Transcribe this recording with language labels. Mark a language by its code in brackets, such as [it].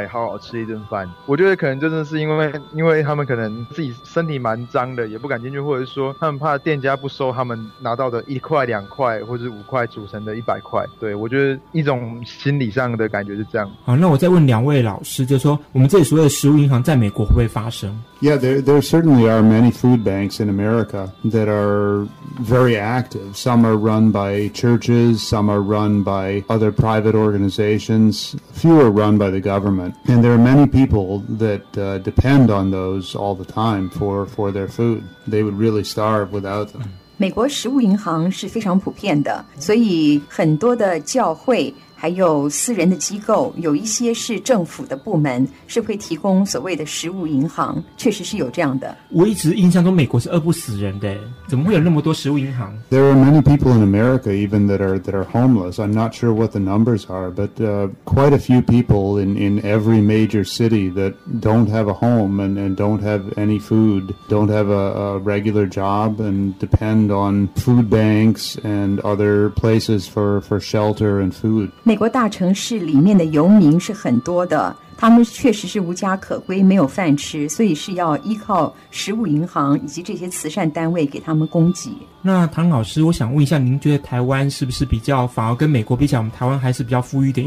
[zh] 来好好吃一顿饭。我觉得可能真的是因为他们可能自己身体蛮脏的，也不敢进去，或者说他们怕店家不收他们拿到的一块两块或者五块组成的一百块。对，我觉得一种心理上的感觉是这样。好，那我再问两位老师，就是说我们这里所谓的食物银行在美国会不会发生？ [en] Yeah, there certainly are many food banks in America that are very active. Some are run by churches, some are run by other private organizations, few are run by the government. And there are many people that depend on those all the time for their food. They would really starve without them. [zh] 美国食物银行是非常普遍的，所以很多的教会还有私人的机构，有一些是政府的部门，是会提供所谓的食物银行，确实是有这样的。我一直印象中美国是饿不死人的，怎么会有那么多食物银行？ [en] There are many people in America even that are homeless. I'm not sure what the numbers are, but quite a few people in every major city that don't have a home and don't have any food, don't have a regular job and depend on food banks and other places for shelter and food. [zh] 美国大城市里面的游民是很多的，他们确实是无家可归，没有饭吃，所以是要依靠食物银行以及这些慈善单位给他们供给。那唐老师，我想问一下，您觉得台湾是不是比较反而跟美国比起来，我们台湾还是比较富裕一点？